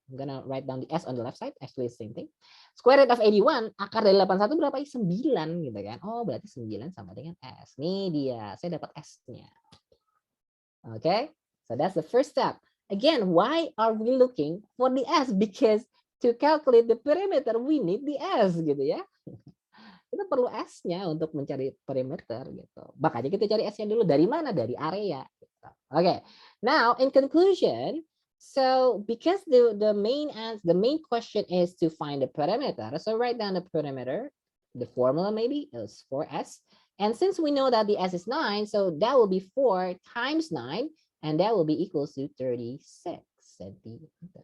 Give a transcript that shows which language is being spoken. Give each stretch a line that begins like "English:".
English: I'm gonna write down the S on the left side, actually same thing. Square root of 81,
Indonesian: akar dari 81 berapa? 9 gitu kan. Oh, berarti 9 sama dengan S. Nih dia, saya dapat S-nya.
English: Okay? So that's the first step. Again, why are we looking for the S? Because to calculate the perimeter, we need the S
Indonesian: gitu ya. Kita perlu S-nya untuk mencari perimeter gitu. Makanya kita cari S-nya dulu. Dari mana? Dari area. Gitu. Okay.
English: Now, in conclusion, so because the main question is to find the perimeter, so write down the perimeter. The formula maybe is 4S. And since we know that the S is 9, so that will be 4 times 9, and that will be equals to 36 centimeters.